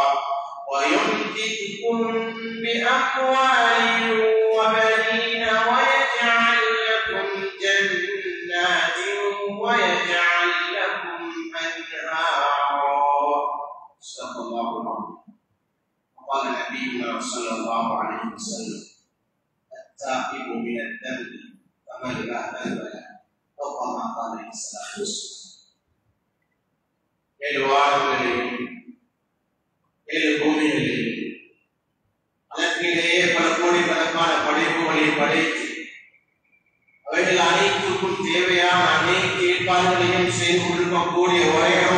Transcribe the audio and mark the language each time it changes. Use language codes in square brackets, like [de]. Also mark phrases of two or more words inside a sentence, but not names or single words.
[ar] ويمددكم بأموال وبنين ويجعل لكم جنات ويجعل لكم أنهارا صدق الله العظيم قال نبينا صلى الله عليه وسلم التائب من الذنب كمن لا ذنب له أو كما قال عليه الصلاة والسلام [ta] ஏழு வானங்களையும் ஏழு பூமிகளையும் அதற்கிடையே பல கோடிக்கணக்கான படைப்புகளை படைத்து அவைகள் அனைத்துக்கும் தேவையான அனைத்து ஏற்பாடுகளையும் செய்து கொடுக்கக்கூடிய ஒரே